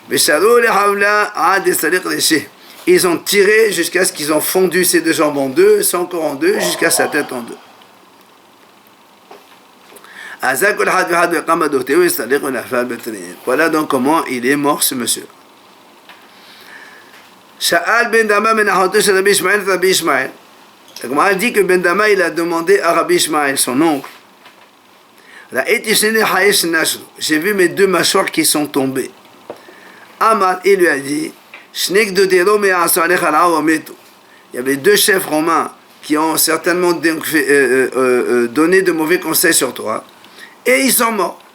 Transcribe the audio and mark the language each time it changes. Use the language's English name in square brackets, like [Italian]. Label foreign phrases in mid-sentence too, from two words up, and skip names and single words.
[French] Ils ont tiré jusqu'à ce qu'ils ont fondu ses 2 jambes en 2, son corps en 2, jusqu'à sa tête en 2. Voilà donc comment il est mort ce monsieur. [Hebrew] שאל בן דמה בן אחותו של רבי ישמעאל, רבי ישמעאל. [French] La Gemara dit que Ben Dama il a demandé à Rabbi Ishmael, son oncle, j'ai vu mes 2 mâchoires qui sont tombées. Amar, il lui a dit, il y avait 2 chefs romains qui ont certainement donné de mauvais conseils sur toi, et ils sont morts.